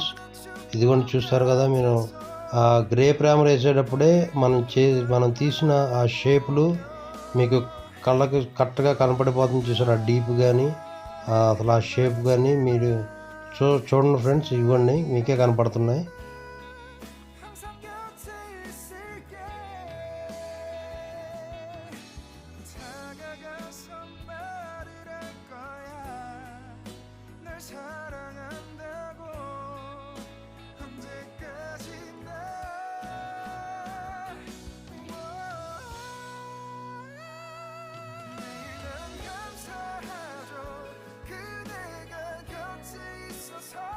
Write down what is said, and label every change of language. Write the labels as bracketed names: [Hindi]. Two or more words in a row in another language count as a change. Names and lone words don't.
[Telugu] ఇది కూడా చూస్తారు కదా మీరు, ఆ [English] grey primer [Telugu] వేసేటప్పుడే మనం తీసిన ఆ షేపులు మీకు కళ్ళకి కరెక్ట్గా కనపడిపోతుంది. చూసారు ఆ డీప్ కానీ అసలు ఆ షేప్ కానీ మీరు చూడండి ఫ్రెండ్స్, ఇవ్వండి మీకే కనపడుతున్నాయి. [Korean] 항상 곁에 있을게 다가가서 말을 할 거야 널 사랑한다고 언제까지나 매일 난 감사하죠 그대가 곁에 있어서